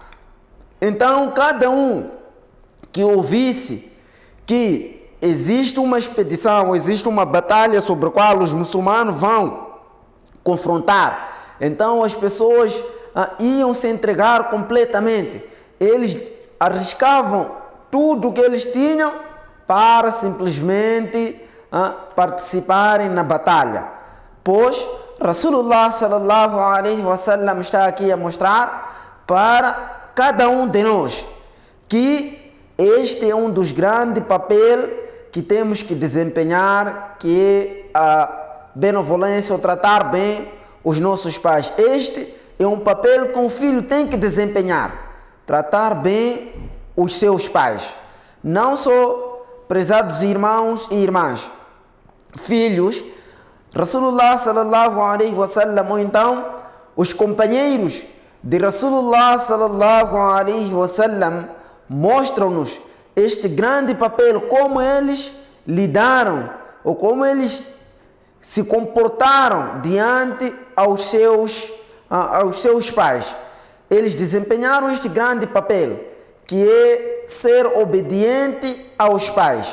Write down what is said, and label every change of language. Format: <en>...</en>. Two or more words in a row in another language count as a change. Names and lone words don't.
<pt>Então cada um que ouvisse que existe uma expedição, existe uma batalha sobre a qual os muçulmanos vão confrontar, então as pessoas iam se entregar completamente. Eles arriscavam tudo o que eles tinham para simplesmente participarem na batalha. Pois</pt> <ar>رسول الله صلى الله عليه وسلم</ar> <pt>está aqui a mostrar para cada um de nós que este é um dos grandes papéis que temos que desempenhar, que é a benevolência, ou tratar bem os nossos pais. Este é um papel que um filho tem que desempenhar, tratar bem os seus pais. Não só prezados irmãos e irmãs, filhos,</pt> <ar>رسول الله صلى الله عليه وسلم,</ar> <pt>ou então os companheiros de</pt> <ar>رسول الله صلى الله عليه وسلم</ar> <pt>mostram-nos este grande papel, como eles lidaram ou como eles se comportaram diante aos seus pais. Eles desempenharam este grande papel, que é ser obediente aos pais.</pt>